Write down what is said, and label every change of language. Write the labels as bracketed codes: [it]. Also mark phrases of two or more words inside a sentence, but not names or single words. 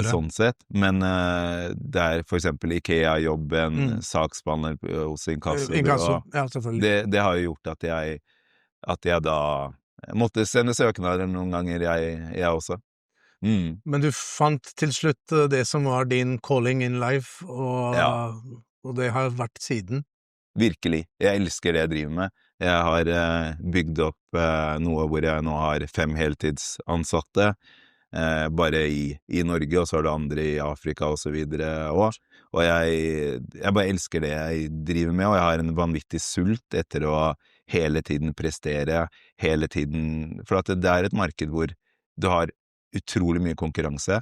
[no] Sånn sett, men det for eksempel IKEA-jobben, saksbehandler hos Inkasso, Ja, selvfølgelig. det har jo gjort at jeg da måtte sende søknader noen ganger, jeg også. Men du fant til slutt det som var din [en] calling in life, [no] Ja. og det har vært siden. Virkelig. Jeg elsker det jeg driver med. Jeg har bygd opp noe hvor jeg nå har 5 heltidsansatte, bare i Norge, og så har det andre i Afrika og så videre også. Og jeg bare elsker det jeg driver med, og jeg har en vanvittig sult etter å hele tiden prestere, hele tiden, for at det et marked hvor du har utrolig mye konkurranse.